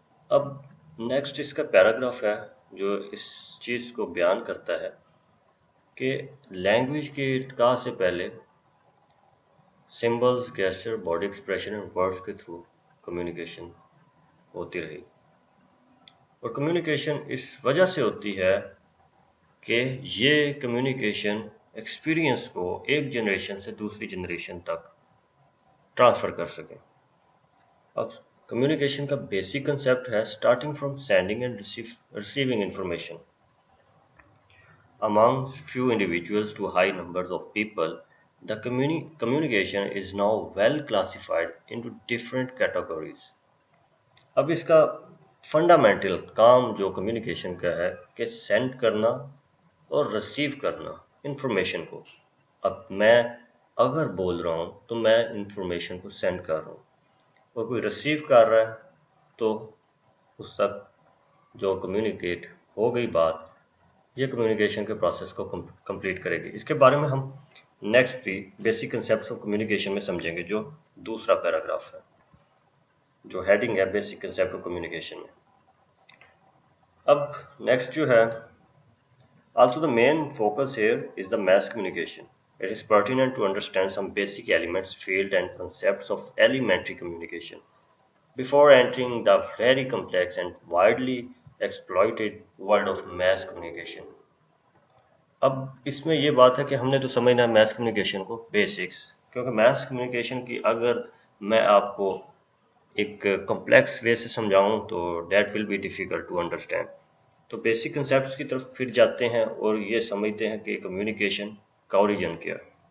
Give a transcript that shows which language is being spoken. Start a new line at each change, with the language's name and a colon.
Hindi: अब नेक्स्ट इसका पैराग्राफ है जो इस चीज़ को बयान करता है कि लैंग्वेज के इर्तिका से पहले symbols, gesture, body expression and words के थ्रू कम्युनिकेशन होती रही और कम्युनिकेशन इस वजह से होती है कि ये कम्युनिकेशन एक्सपीरियंस को एक जनरेशन से दूसरी जनरेशन तक ट्रांसफ़र कर सकें। अब कम्युनिकेशन का बेसिक कंसेप्ट है
English: Starting from sending and receiving information amongst few individuals to high numbers of people. The communication is now well classified into different categories.
Hindi: अब इसका फंडामेंटल काम जो कम्युनिकेशन का है कि सेंड करना और रिसीव करना इंफॉर्मेशन को। अब मैं अगर बोल रहा हूँ तो मैं इंफॉर्मेशन को सेंड कर रहा हूँ और कोई रिसीव कर रहा है तो उस तक जो कम्युनिकेट हो गई बात, ये कम्युनिकेशन के प्रोसेस को कंप्लीट करेगी। इसके बारे में हम नेक्स्ट भी बेसिक कंसेप्ट्स ऑफ कम्युनिकेशन में समझेंगे, जो दूसरा पैराग्राफ है, जो हेडिंग है बेसिक कंसेप्ट ऑफ कम्युनिकेशन में। अब नेक्स्ट जो है,
English: also the main focus here is the mass communication. It is pertinent to understand some basic elements, field and concepts of elementary communication before entering the very complex and widely exploited world of mass communication.
Hindi: अब इसमें ये बात है कि हमने तो समझना है मैस कम्युनिकेशन को बेसिक्स, क्योंकि मैस कम्युनिकेशन की अगर मैं आपको एक कॉम्प्लेक्स वे से समझाऊं तो
English: That will be difficult to understand.
Hindi: तो बेसिक कंसेप्ट्स की तरफ फिर जाते हैं और ये समझते हैं कि कम्युनिकेशन का ओरिजिन क्या है।